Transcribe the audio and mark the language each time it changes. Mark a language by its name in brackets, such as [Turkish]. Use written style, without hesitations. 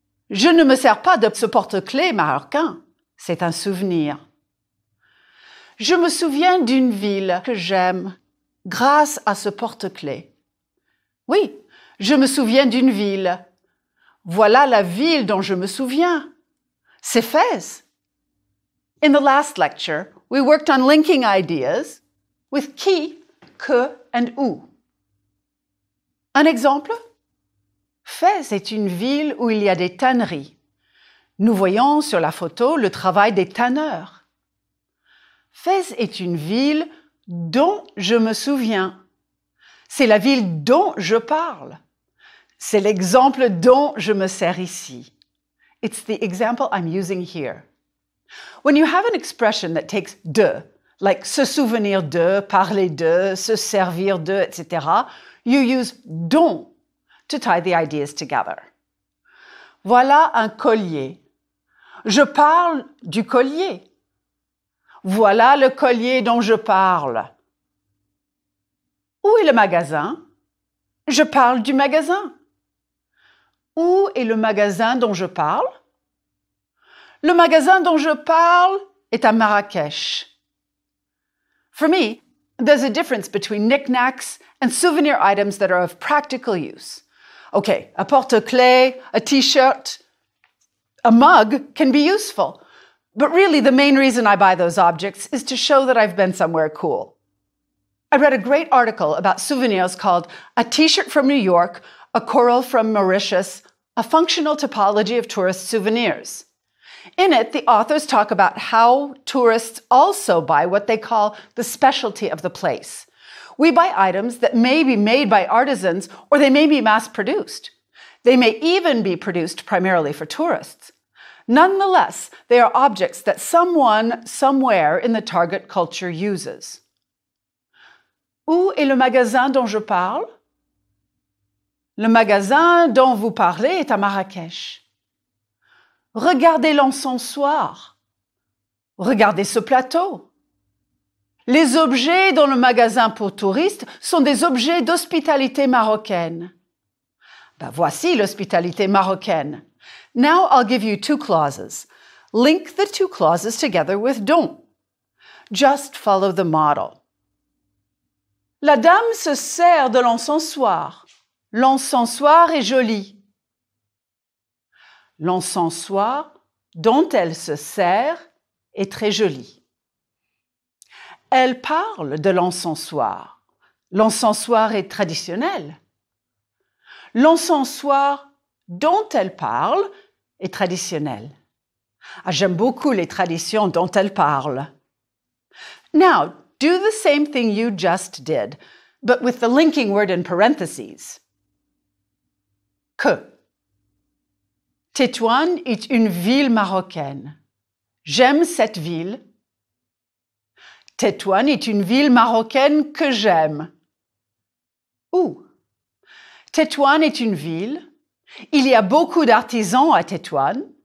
[French] Je ne me sers pas de ce porte-clés marocain. C'est un souvenir. Je me souviens d'une ville que j'aime grâce à ce porte-clés. Oui, je me souviens d'une ville. Voilà la ville dont je me souviens. C'est Fès. [English] In the last lecture, we worked on linking ideas with qui, que and où. [French] Un exemple? Fès est une ville où il y a des tanneries. Nous voyons sur la photo le travail des tanneurs. Fès est une ville dont je me souviens. C'est la ville dont je parle. C'est l'exemple dont je me sers ici. [English] It's the example I'm using here. When you have an expression that takes de, like se souvenir de, parler de, se servir de, etc., you use dont to tie the ideas together. [French] Voilà un collier. Je parle du collier. Voilà le collier dont je parle. Où est le magasin? Je parle du magasin. Où est le magasin dont je parle? Le magasin dont je parle est à Marrakech. [English] For me, there's a difference between knickknacks and souvenir items that are of practical use. Okay, a porte-clés, a t-shirt, a mug can be useful. But really, the main reason I buy those objects is to show that I've been somewhere cool. I read a great article about souvenirs called A T-Shirt from New York, a Coral from Mauritius, a Functional Typology of Tourist Souvenirs. In it, the authors talk about how tourists also buy what they call the specialty of the place. We buy items that may be made by artisans or they may be mass-produced. They may even be produced primarily for tourists. Nonetheless, they are objects that someone, somewhere in the target culture uses. [French] Où est le magasin dont je parle? Le magasin dont vous parlez est à Marrakech. Regardez l'encensoir. Regardez ce plateau. Les objets dans le magasin pour touristes sont des objets d'hospitalité marocaine. Voici l'hospitalité marocaine. [English] Now I'll give you two clauses. Link the two clauses together with dont. Just follow the model. [French] La dame se sert de l'encensoir. L'encensoir est joli. L'encensoir dont elle se sert est très joli. Elle parle de l'encensoir. L'encensoir est traditionnel. L'encensoir dont elle parle est traditionnel. J'aime beaucoup les traditions dont elle parle. [English] Now, do the same thing you just did, but with the linking word in parentheses. [French] Que. Tétouan est une ville marocaine. J'aime cette ville. Tétouan est une ville marocaine que j'aime. Où? Tétouan est une ville. Il y a beaucoup d'artisans à Tétouan.